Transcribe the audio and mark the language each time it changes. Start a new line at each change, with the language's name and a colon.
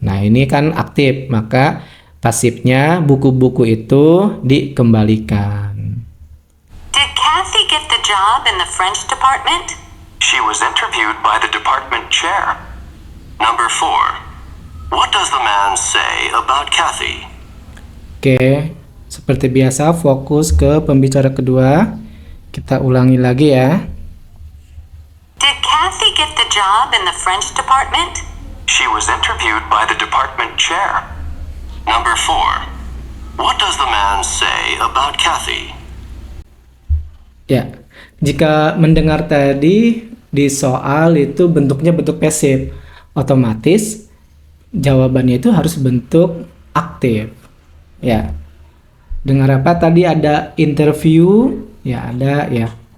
Indonesian: Nah, ini kan aktif, maka pasifnya buku-buku itu dikembalikan.
English: Did Kathy get the job in the French department? She was interviewed by the department chair. Number 4. What does the man say about Kathy?
Indonesian: Oke, seperti biasa fokus ke pembicara kedua. Kita ulangi lagi ya.
English: Did Kathy get the job in the French department? She was interviewed by the department chair. Number 4. What does the man say about Kathy?
Indonesian: Ya, jika mendengar tadi di soal itu bentuknya bentuk pasif, otomatis jawabannya itu harus bentuk aktif. Ya, dengar apa tadi ada interview, ya ada ya.